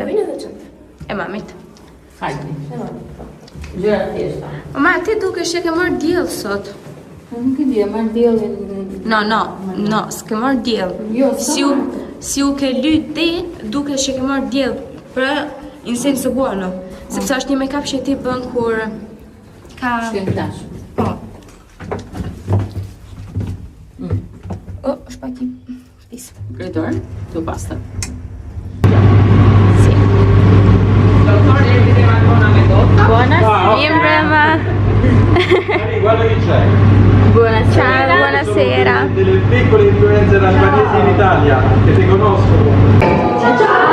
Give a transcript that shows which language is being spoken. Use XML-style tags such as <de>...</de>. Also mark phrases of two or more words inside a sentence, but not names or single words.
<sq>Queen edhe çantën. E mamit. Hajde. E mamit, po. Gjëra të thjeshta. Mama, ti dukesh që ke marrë diell sot. Nuk e di, marr diellin. No, s'ke marrë diell. Jo, Si u ke lyt ti, dukesh që ke marrë diell për</sq> <it>in senso buono.</it> <sq>Sepse është një make-up që ti bën kur ka... Shkem tash. Po. Është pak i pis. Kretor,</sq> <it>tu basta. Buonasera. Guarda chi c'è. Buonasera. Buonasera. Delle piccole influenze albanesi in Italia che ti conoscono.</it>